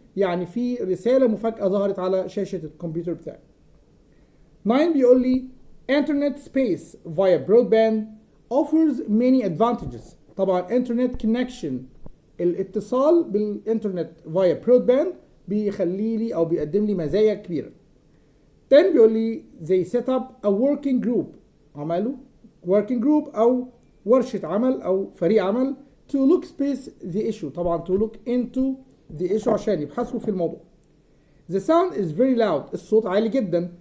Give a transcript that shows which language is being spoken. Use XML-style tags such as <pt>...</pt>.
<ar>يعني في رسالة مفاجأة ظهرت على شاشة الكمبيوتر بتاعي.</ar> <en>9</en> <ar>بيقول لي</ar> <en>Internet space via broadband offers many advantages.</en> <ar>طبعا</ar> <en>internet connection</en> <ar>الاتصال بالإنترنت</ar> <en>via broadband</en> <ar>بيخلي لي أو بيقدم لي مزايا كبيرة.</ar> <en>10</en> <ar>بيقول لي</ar> <en>they set up a working group.</en> <ar>عملوا</ar> <en>working group</en> <ar>أو ورشة عمل أو فريق عمل</ar> <en>to look space the issue.</en> <ar>طبعا</ar> <en>to look into the issue</en> <ar>عشان يبحثوا في الموضوع.</ar> <en>The sound is very loud.</en> <ar>الصوت عالي جدا.</ar>